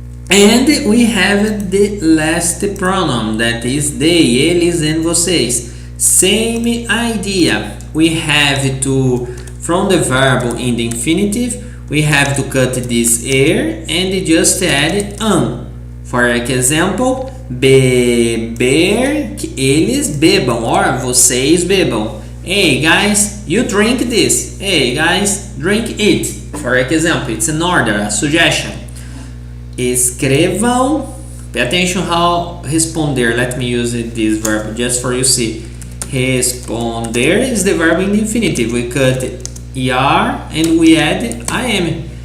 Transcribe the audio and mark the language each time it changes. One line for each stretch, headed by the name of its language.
English: And we have the last pronoun, that is they, eles and vocês. Same idea. We have to, from the verb in the infinitive, we have to cut this er and just add an. For example,
Portuguese: beber, que eles bebam, or vocês bebam.
English: Hey guys, you drink this. Hey guys, drink it. For example, it's an order, a suggestion. Escrevam. Pay attention how responder. Let me use this verb just for you see. Responder is the verb in the infinitive. We cut er and we add am.